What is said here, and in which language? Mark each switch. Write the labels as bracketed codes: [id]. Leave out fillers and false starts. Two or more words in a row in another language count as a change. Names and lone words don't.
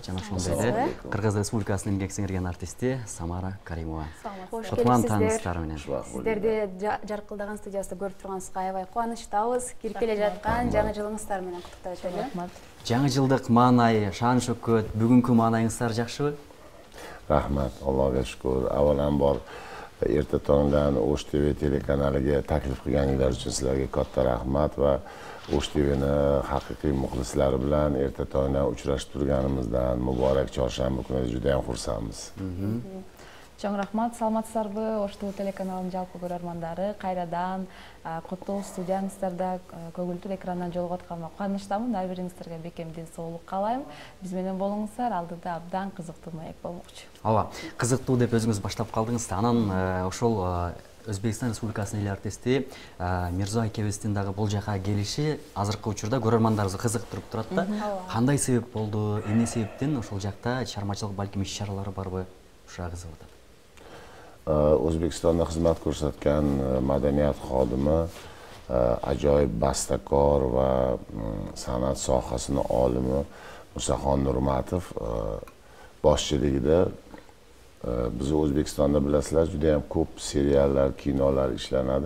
[ky] Жана ошондой эле Кыргыз Республикасынын эмгек сиңирген артисти Самара Каримова. Кутман тааныстар менен. Сиздерди жаркылдаган студиябызда көрүп турганыбызга аябай кубанычтабыз. Кирип келе жаткан жаңы жылыңыздар менен куттуктап өтөлү. Рахмат. Жаңы жылдык маанай, шаан шөкөт, бүгүнкү маанайыңыздар жакшыбы? [uz] Rahmat, Allohga shukr. Avvalambor erta tongdan O'sh TV telekanaliga taklif qilganinglar uchun sizlarga katta rahmat va O'sh TVni haqiqiy muxlislari bilan erta tongdan uchrashib turganimizdan muborak chorshanba kuni juda ham xursandmiz. [ky] Чоң рахмат, саламатсыздарбы? O'sh TV телеканалынын жалпы көрөрмандары, кайрадан куттуу студияңыздарда көгүлтүр экрандан жолугуп атканыма кубанычтамын. Ар бириңиздерге бекем ден соолук каалайм. Биз менен болуңуздар, алдыда абдан кызыктуу маек болмокчу. Ооба, кызыктуу деп өзүңүз баштап калдыңыз. Анан ошол Өзбекстан Республикасынын эл артисти Мирзо акебиздин дагы бул жака келиши азыркы учурда көрөрмандарыбызды кызыктырып турат да. Кандай себеп болду? Эмне себептен ошол жакта чыгармачылык балким иш-чаралары барбы? Ушуга кызыгып атат. [uz] O'zbekistonda xizmat ko'rsatgan madaniyat xodimi, ajoyib bastakor va san'at sohasini olimi Musaxon Nurmatov boshchiligida biz O'zbekistonda bilasizlar juda ham ko'p seriallar, kinolar ishlanadi.